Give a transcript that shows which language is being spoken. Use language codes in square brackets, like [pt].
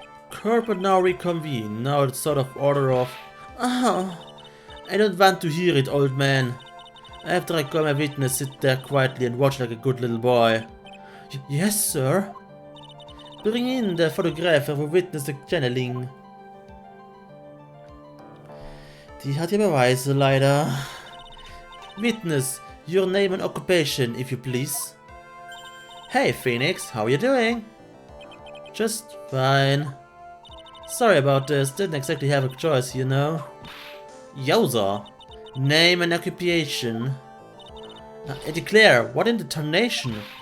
[en] Court would now reconvene. Now it's sort of order of... Oh, I don't want to hear it, old man. After I call my witness, sit there quietly and watch like a good little boy. Yes, sir. Bring in the photographer who witnessed the channeling. [de] Die hat ja Beweise, leider. [en] Witness, your name and occupation, if you please. Hey, Phoenix, how you doing? Just fine. Sorry about this, didn't exactly have a choice, you know. Yowza. Name and occupation. I declare, what in the tarnation?